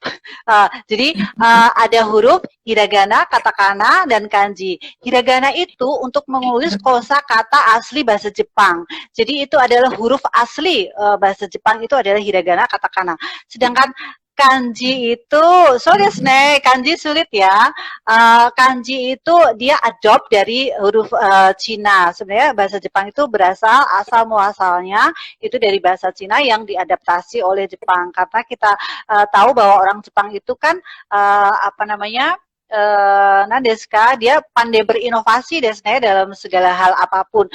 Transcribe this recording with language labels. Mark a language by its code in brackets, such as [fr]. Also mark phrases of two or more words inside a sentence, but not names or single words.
[id] Jadi ada huruf hiragana, katakana, dan kanji. Hiragana itu untuk menulis kosakata asli bahasa Jepang. Jadi itu adalah huruf asli bahasa Jepang itu adalah hiragana, katakana. Sedangkan kanji itu, [ja] so desu ne, [id] kanji sulit ya. Kanji itu dia adopt dari huruf Cina. Sebenarnya bahasa Jepang itu berasal asal muasalnya itu dari bahasa Cina yang diadaptasi oleh Jepang. Karena kita tahu bahwa orang Jepang itu kan Nadeska, dia pandai berinovasi dalam segala hal apapun.